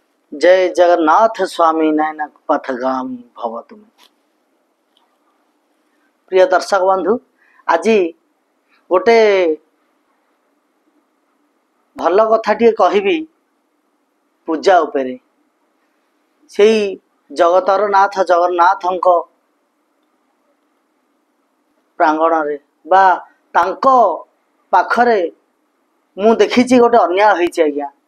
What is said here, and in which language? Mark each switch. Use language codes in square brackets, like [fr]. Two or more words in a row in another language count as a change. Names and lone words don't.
[sa] जय जगन्नाथ स्वामी नयन पथगामी भव तुम। [or] ପ୍ରିୟ ଦର୍ଶକ ବନ୍ଧୁ, ଆଜ ଗୋଟେ ଭଲ କଥାଟେ କହିବି ପୂଜା ଉପରେ। ସେ ଜଗତର ନାଥ ଜଗନ୍ନାଥ ପ୍ରାଙ୍ଗଣ ରେ ବା ତାଙ୍କ ପାଖରେ ମୁଁ ଦେଖି ଗୋଟେ ଅନ୍ୟାୟ ହେଉଛି ଆଜ୍ଞା।